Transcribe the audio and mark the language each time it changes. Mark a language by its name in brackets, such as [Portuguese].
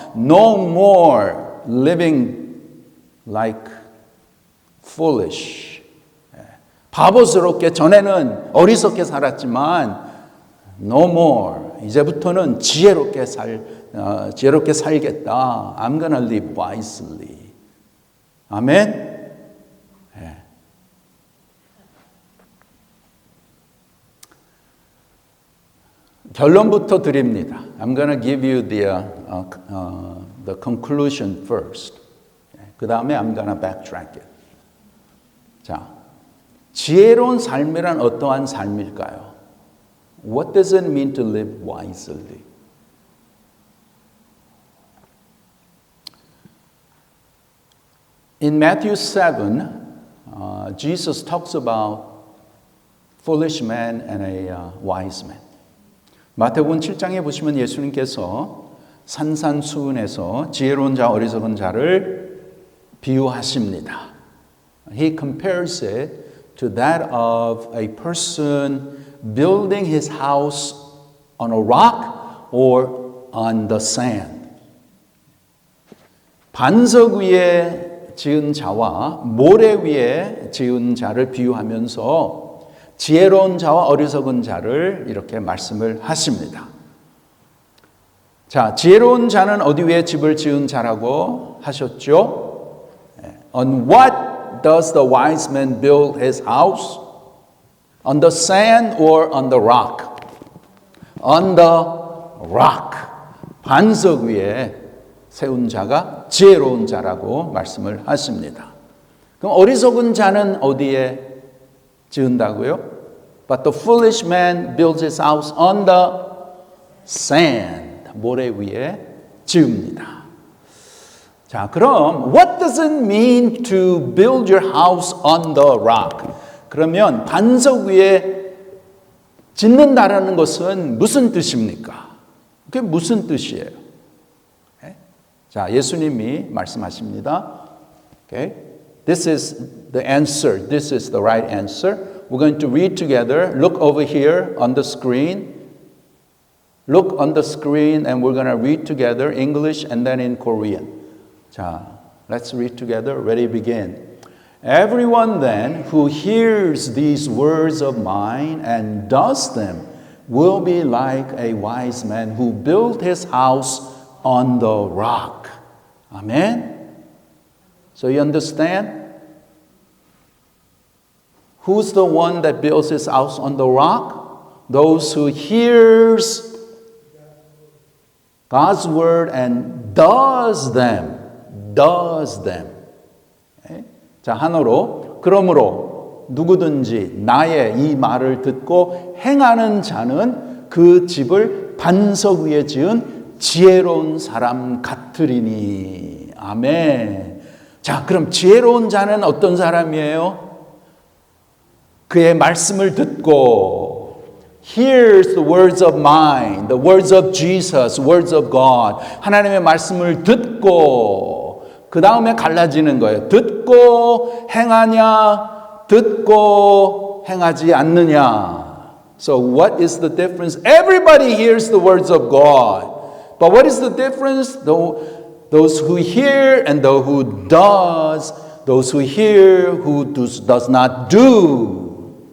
[English] No more living like foolish. [Korean] 바보스럽게 전에는 어리석게 살았지만 [English] no more. [Korean] 이제부터는 지혜롭게 살겠다. [English] I'm gonna live wisely. 아멘. [Korean] 결론부터 드립니다. [English] I'm gonna give you the conclusion first. [Korean] 그 다음에 [English] I'm gonna backtrack it. [Korean] 자, 지혜로운 삶이란 어떠한 삶일까요? [English] What does it mean to live wisely? In Matthew 7, Jesus talks about foolish man and a wise man. [Korean] 마태복음 7장에 보시면 예수님께서 산산수훈에서 지혜로운 자, 어리석은 자를 비유하십니다. [English] He compares it to that of a person building his house on a rock or on the sand. [Korean] 반석 위에 지은 자와 모래 위에 지은 자를 비유하면서 지혜로운 자와 어리석은 자를 이렇게 말씀을 하십니다. 자, 지혜로운 자는 어디 위에 집을 지은 자라고 하셨죠? [English] On what does the wise man build his house? On the sand or on the rock? On the rock. [Korean] 반석 위에 세운 자가 지혜로운 자라고 말씀을 하십니다. 그럼 어리석은 자는 어디에 지은다고요? [English] But the foolish man builds his house on the sand. [Korean] 모래 위에 지읍니다. 자, 그럼 [English] what does it mean to build your house on the rock? [Korean] 그러면 반석 위에 짓는다라는 것은 무슨 뜻입니까? 그게 무슨 뜻이에요? 자, 예수님이 말씀하십니다. [English] Okay? This is the answer. This is the right answer. We're going to read together. Look over here on the screen. Look on the screen and we're going to read together English and then in Korean. 자, let's read together. Ready, begin. Everyone then who hears these words of mine and does them will be like a wise man who built his house on the rock. Amen? So you understand? Who's the one that builds his house on the rock? Those who hears God's word and does them. Does them. Okay? [Korean] 자, 하나로 그러므로 누구든지 나의 이 말을 듣고 행하는 자는 그 집을 반석 위에 지은 지혜로운 사람 같으리니. 아멘. 자, 그럼 지혜로운 자는 어떤 사람이에요? 그의 말씀을 듣고 [English] hears the words of mine, the words of Jesus, words of God. [Korean] 하나님의 말씀을 듣고 그 다음에 갈라지는 거예요. 듣고 행하냐, 듣고 행하지 않느냐. [English] So what is the difference? Everybody hears the words of God. But what is the difference? Those who hear and those who does, those who hear, who does not do.